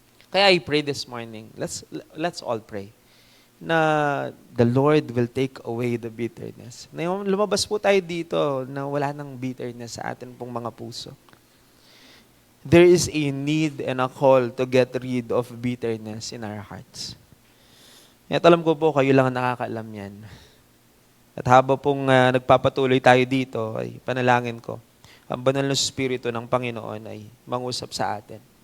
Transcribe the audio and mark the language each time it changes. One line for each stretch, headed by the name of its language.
English: Kaya I pray this morning, let's all pray,
Filipino: na the Lord
English: will take away the bitterness.
Filipino: Na lumabas po tayo dito na wala nang bitterness sa atin pong mga puso.
English: There is a need and a call to get rid of bitterness in our hearts.
Filipino: At alam ko po, kayo lang ang nakakaalam yan. At habang pong nagpapatuloy tayo dito, ay panalangin ko, ang banal na Espiritu ng Panginoon ay mangusap sa atin.